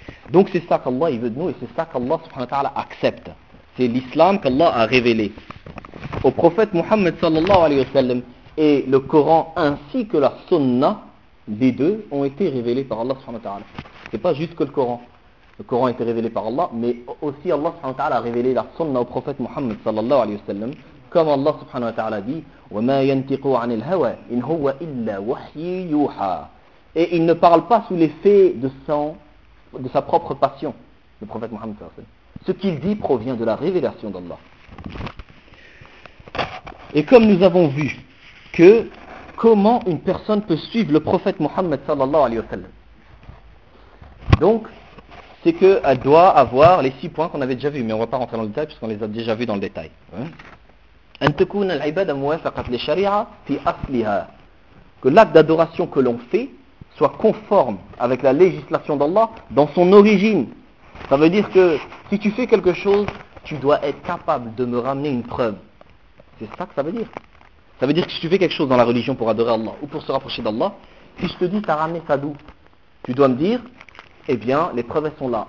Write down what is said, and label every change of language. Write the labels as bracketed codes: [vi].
[fr] Donc c'est ça qu'Allah il veut de nous et c'est ça qu'Allah subhanahu wa ta'ala accepte. C'est l'islam qu'Allah a révélé au prophète Muhammad sallallahu alayhi wa sallam. Et le Coran ainsi que la sunnah des deux ont été révélés par Allah subhanahu wa ta'ala. C'est pas juste que le Coran. Le Coran a été révélé par Allah, mais aussi Allah subhanahu wa ta'ala a révélé la sunnah au prophète Muhammad sallallahu alayhi wa sallam. Comme Allah subhanahu wa ta'ala dit, [ar] وَمَا يَنْتِقُوا عَنِ الْهَوَى إِنْ هُوَ إِلَّا وَحْيِي يُوحَى. [fr] Et il ne parle pas sous l'effet de sa propre passion, le prophète Mohammed sallallahu alayhi wa sallam. Ce qu'il dit provient de la révélation d'Allah. Et comme nous avons vu que comment une personne peut suivre le prophète Mohammed sallallahu alayhi wa sallam. Donc, c'est qu'elle doit avoir les 6 points qu'on avait déjà vus, mais on ne va pas rentrer dans le détail puisqu'on les a déjà vus dans le détail. [ar] أن تكون العبادة موافقة للشريعة في أصلها. [fr] Que l'acte d'adoration que l'on fait soit conforme avec la législation d'Allah dans son origine. Ça veut dire que si tu fais quelque chose, tu dois être capable de me ramener une preuve. C'est ça que ça veut dire. Ça veut dire que si tu fais quelque chose dans la religion pour adorer Allah ou pour se rapprocher d'Allah, si je te dis t'as ramené ça d'où, tu dois me dire, eh bien, les preuves sont là.